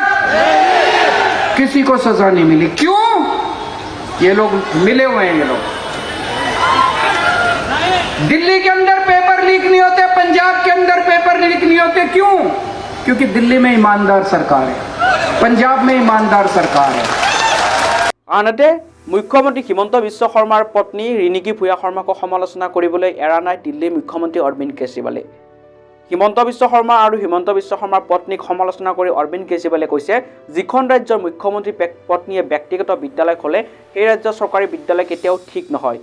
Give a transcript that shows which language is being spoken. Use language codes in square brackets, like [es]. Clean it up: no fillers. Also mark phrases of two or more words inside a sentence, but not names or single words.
[hi] किसी को सजा नहीं मिली। क्यों? ये लोग मिले हुए हैं। ये लोग दिल्ली के अंदर पेपर लीक नहीं होते, पंजाब के अंदर पेपर लीक नहीं होते। क्यों? क्योंकि दिल्ली में ईमानदार सरकार है, पंजाब में ईमानदार सरकार है। [as] আনহাতে মুখ্যমন্ত্ৰী হিমন্ত বিশ্ব শৰ্মাৰ পত্নী ৰিণিকী ভূঞা শৰ্মাক সমালোচনা কৰিবলৈ এৰা নাই দিল্লীৰ মুখ্যমন্ত্ৰী অৰবিন্দ কেজৰিৱালে। হিমন্ত বিশ্ব শৰ্মা আৰু হিমন্ত বিশ্ব শৰ্মাৰ পত্নীক সমালোচনা কৰি অৰবিন্দ কেজৰিৱালে কৈছে, যিখন ৰাজ্যৰ মুখ্যমন্ত্ৰী পত্নীয়ে ব্যক্তিগত বিদ্যালয় খোলে সেই ৰাজ্যৰ চৰকাৰী বিদ্যালয় কেতিয়াও ঠিক নহয়।